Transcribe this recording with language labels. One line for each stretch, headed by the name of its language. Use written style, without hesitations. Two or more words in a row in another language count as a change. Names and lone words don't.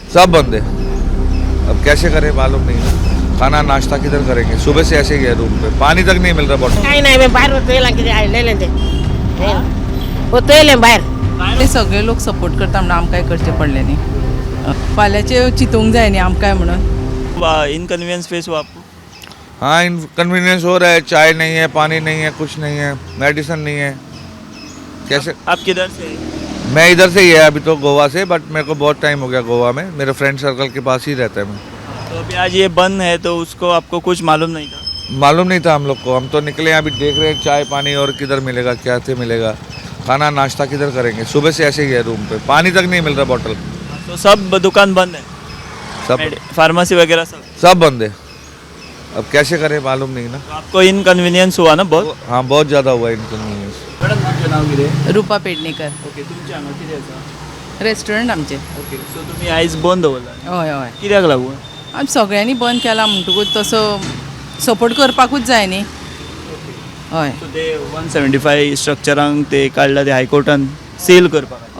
Hindi: सब बंद है। अब कैसे करें मालूम नहीं है। खाना नाश्ता किधर करेंगे? सुबह से ऐसे ही है रूम पे, पानी तक नहीं मिल रहा बॉटल।
Marathi: काही नाही मी बाहेर होतोय ते होतोय बाहेर
Konkani: ते सगळे लोक सपोर्ट करता म्हणून आमकां काय करचें पडलें न्ही फाल्यांचे चिंतूंक जाय न्ही आमकां म्हणून
English: inconvenience face
Hindi: हुआ आपको? हाँ, इनकन्वीनियंस हो रहा है। चाय नहीं है, पानी नहीं है, कुछ नहीं है, मेडिसिन नहीं है। कैसे? आप किधर से हैं? मैं इधर से ही है अभी तो, गोवा से, बट मेरे को बहुत टाइम हो गया गोवा में। मेरे
English: friend circle
Hindi: के पास ही रहता है मैं। तो अभी आज ये बंद है तो उसको आपको कुछ मालूम नहीं था? मालूम नहीं था हम लोग को। हम तो निकले हैं, अभी देख रहे हैं चाय पानी और किधर मिलेगा, क्या से मिलेगा। खाना नाश्ता किधर करेंगे? सुबह से ऐसे ही है रूम पे, पानी तक नहीं मिल रहा बॉटल। तो सब दुकान बंद है? सब फार्मेसी वगैरह सब? सब बंद है। अब कैसे करें मालूम नहीं ना। तो आपको इनकन्वीनियंस हुआ ना बहुत? हाँ, बहुत ज़्यादा हुआ इनकन्वीनियंस।
Konkani: मॅडम तुमचें नाव कितें? रुपा पेडणेकर ओके, तुमचें हांगा कितें आसा? रेस्टॉरंट आमचें
English: okay, so
Konkani: तुमी आयज बंद दवरला? हय हय कित्याक लागून? आमी सगळ्यांनी बंद केला म्हणटकूच तसो सपोर्ट करपाकूच जाय न्ही हय सो ते 175 स्ट्रक्चरांक ते काडला ते हायकोर्टान सील करपाक.